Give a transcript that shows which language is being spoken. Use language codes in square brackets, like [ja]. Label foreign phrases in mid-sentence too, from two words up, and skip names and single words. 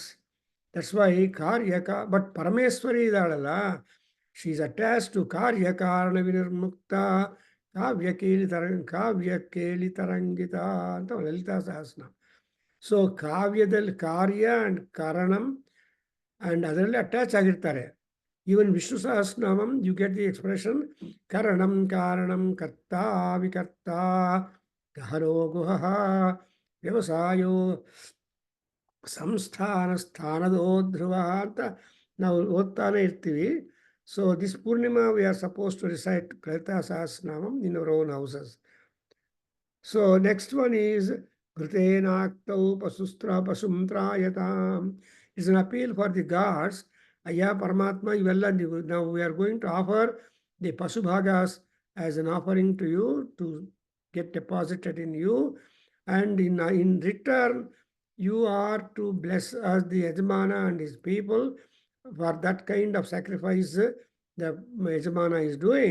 [en] That's why but Parameswari idalalla, she is attached to [sa] कार्य कारण विनिर्मुक्त काव्य केलि तरङ्गित [en] anta Lalita Sahasranam. [kn] So ಕಾವ್ಯದಲ್ಲಿ ಕಾರ್ಯ ಅಂಡ್ ಕಾರಣಂ ಅಂಡ್ ಅದರಲ್ಲಿ ಅಟ್ಯಾಚ್ ಆಗಿರ್ತಾರೆ. [en] Even Vishnu Sahasranamam you get the expression [sa] करणं कारणं कर्त विकर्त गहनो गुहः व्यवसायो संस्थान स्थानदो ध्रुव [kn] ಅಂತ ನಾವು ಓದ್ತಾನೆ ಇರ್ತೀವಿ. [en] So this Purnima we are supposed to recite Lalita Sahasranamam in our own houses. So next one is [sa] घृतेनाक्तौ पशुं त्रायताम्. [en] It's an appeal for the gods. Aya Paramatma, now we are going to offer the Pasubhagas as an offering to you to get deposited in you. And in return, you are to bless us, the Yajamana and his people, for that kind of sacrifice the Yajamana is doing.